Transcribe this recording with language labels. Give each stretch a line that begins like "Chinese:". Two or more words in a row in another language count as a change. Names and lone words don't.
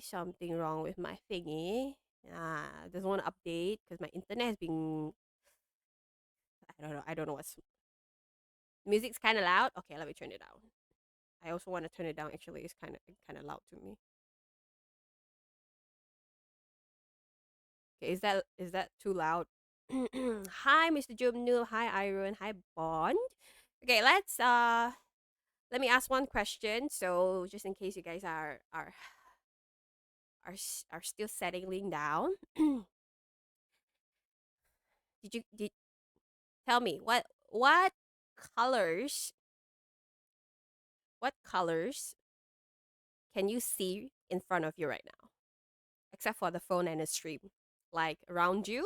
English: Something wrong with my thingy. Doesn't want to update because my internet has been. I don't know. I don't know what's. Music's kind of loud. Okay, let me turn it down. I also want to turn it down. Actually, it's kind of loud to me. Okay, is that too loud? Hi, Mr. Jubnu. Hi, Iron. Hi, Bond. Okay, let me ask one question. So just in case you guys are still settling down, did tell me colors what colors can you see in front of you right now, except for the phone and the stream, like around you?